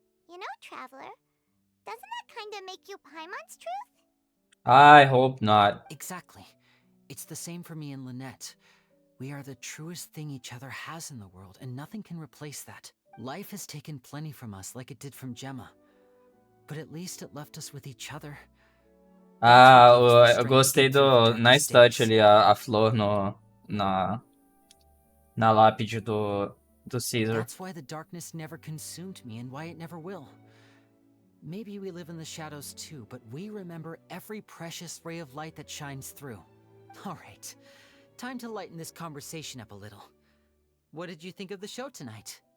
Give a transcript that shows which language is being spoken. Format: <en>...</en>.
<en>You know, traveler, doesn't that kind of make you Paimon's truth? I hope not. Exactly. It's the same for me and Lynette. We are the truest thing each other has in the world, and nothing can replace that. Life has taken plenty from us, like it did from Gemma. But at least it left us with each other.</en> <pt>Eu gostei do</pt> <en>nice touch</en> <pt>ali, a flor na lápide do Caesar.</pt> <en>That's why the darkness never consumed me and why it never will. Maybe we live in the shadows too, but we remember every precious ray of light that shines through. All right, time to lighten this conversation up a little. What did you think of the show tonight?</en>